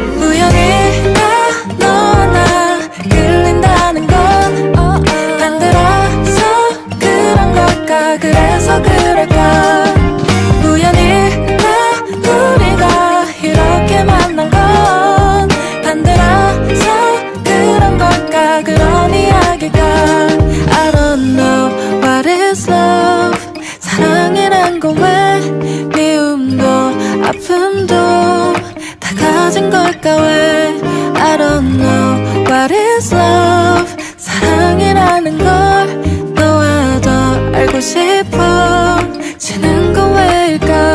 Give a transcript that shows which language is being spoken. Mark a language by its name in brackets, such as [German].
[Korean] 우연일까 너와 나 끌린다는 건 반대라서 그런 걸까. 그래서 그럴까. 우연일까 우리가 이렇게 만난 건 반대라서 그런 걸까. 그런 이야기가 [English] I don't know what is love. [Korean] 사랑이란 건 왜 미움도 아픔도 다 가진 걸까. 왜 [English] I don't know what is love. [Korean] 사랑이라는 걸 너와 더 알고 싶어 지는 건 왜일까.